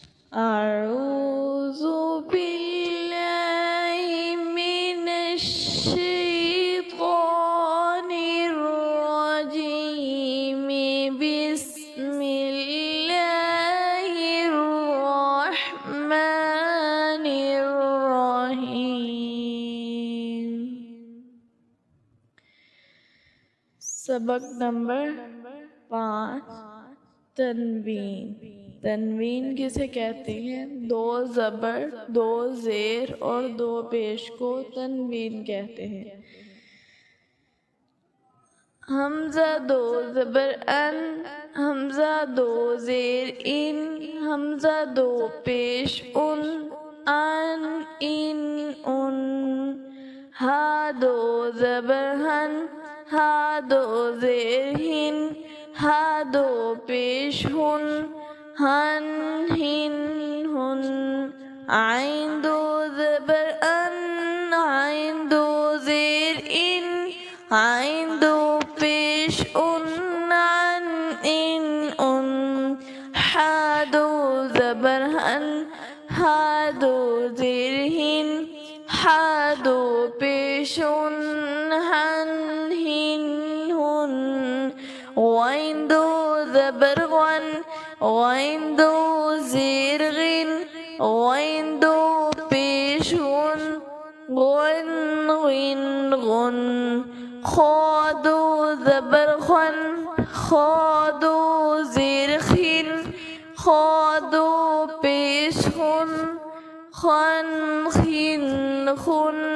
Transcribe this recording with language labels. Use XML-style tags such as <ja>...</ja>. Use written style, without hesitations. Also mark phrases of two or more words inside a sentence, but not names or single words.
<ar>أعوذ بالله من الشيطان الرجيم بسم الله الرحمن الرحيم.</ar> <ur>سبق نمبر 5، تنوین. تنوین کسے کہتے ہیں? دو زبر، دو زیر اور دو پیش کو تنوین کہتے ہیں. ہمزہ دو زبر اَن، ہمزہ دو زیر اِن، ہمزہ دو پیش اُن، اَن اِن اُن. حا دو زبر حَن، حا دو زیر حِن، حا دو پیش حُن، حَن حِن حُن. عین دو زبر عَن، عین دو زیر عِن، عین دو پیش عُن، عَن عِن عُن. ہا دو زبر ہَن، ہا دو زیر ہِن، ہا دو پیش اُن، ہَن ہِن ہُن. وائن دو زبر وَن، وائن دو زیر گِن، وائن دو پیش ہُن، گُن گِن گُن. خا دو زبر خَن، خا دو زیر خِن، خا دو پیش ہُن، خَن خِن خُن.</ur>